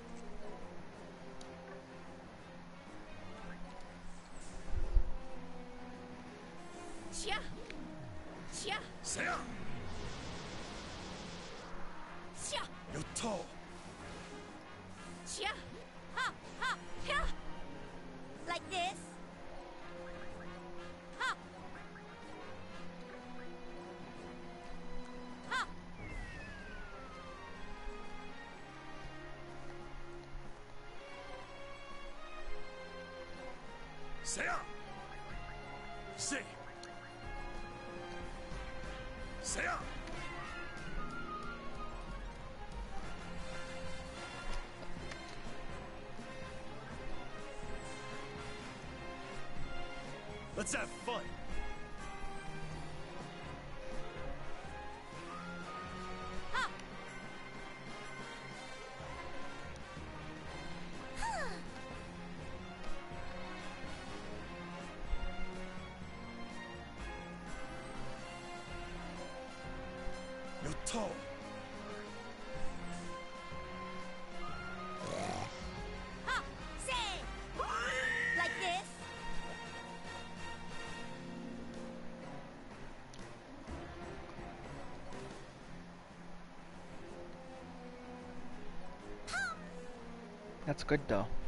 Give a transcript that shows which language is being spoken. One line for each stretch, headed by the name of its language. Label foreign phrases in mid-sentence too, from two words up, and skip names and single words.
English: Chia! Chia! Seya! Chia! Yoto! Chia! Ha! Ha! Ha! Like this? Ha! Ha! Seya! Say! Seya! Let's have fun! Ha! Yoto! Ha! Say! Like this? That's good though.